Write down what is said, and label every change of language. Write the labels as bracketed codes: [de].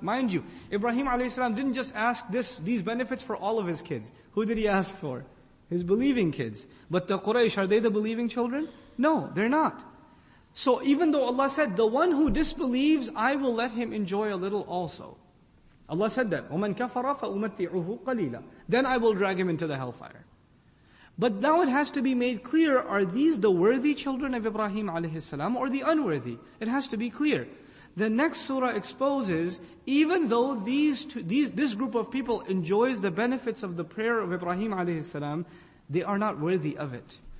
[en] Mind you, Ibrahim alayhi salam didn't just ask these benefits for all of his kids. Who did he ask for? His believing kids. But the Quraysh, are they the believing children? No, they're not. So even though Allah said, the one who disbelieves, I will let him enjoy a little also. Allah said that, [ar] وَمَنْ كَفَرَ فَأُمَتِّعُهُ قَلِيلًا. [en] Then I will drag him into the hellfire. But now it has to be made clear, are these the worthy children of Ibrahim alayhi salam or the unworthy? It has to be clear. The next surah exposes, even though this group of people enjoys the benefits of the prayer of Ibrahim alayhi salam, they are not worthy of it.